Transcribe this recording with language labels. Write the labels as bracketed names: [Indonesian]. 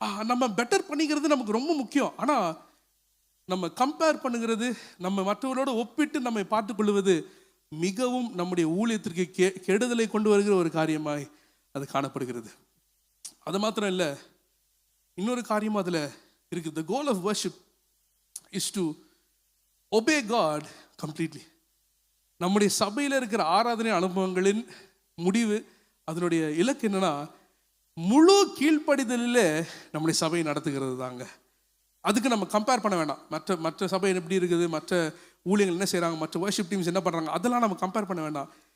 [Tamil] நம்ம பெட்டர் பண்ணிக்கிறது நமக்கு ரொம்ப முக்கியம். ஆனால் நம்ம கம்பேர் பண்ணுகிறது, நம்ம மற்றவர்களோடு ஒப்பிட்டு நம்மை பார்த்துக்கொள்வது மிகவும் நம்முடைய ஊழியத்திற்கு கெடுதலை கொண்டு வருகிற ஒரு காரியமாய் அது காணப்படுகிறது. அது மாத்திரம் இல்லை, இன்னொரு காரியமும் அதில் இருக்குது. [English] The goal of worship is to obey God completely. [Tamil] நம்முடைய சபையில் இருக்கிற ஆராதனை அனுபவங்களின் முடிவு, அதனுடைய இலக்கு என்னன்னா முழு கீழ்ப்படிதலில் நம்முடைய சபையை நடத்துகிறது தாங்க. அதுக்கு நம்ம கம்பேர் பண்ண வேண்டாம். மற்ற சபை எப்படி இருக்குது, மற்ற ஊழியர்கள் என்ன செய்கிறாங்க, மற்ற வர்ஷிப் டீம்ஸ் என்ன பண்ணுறாங்க, அதெல்லாம் நம்ம கம்பேர் பண்ண வேண்டாம்.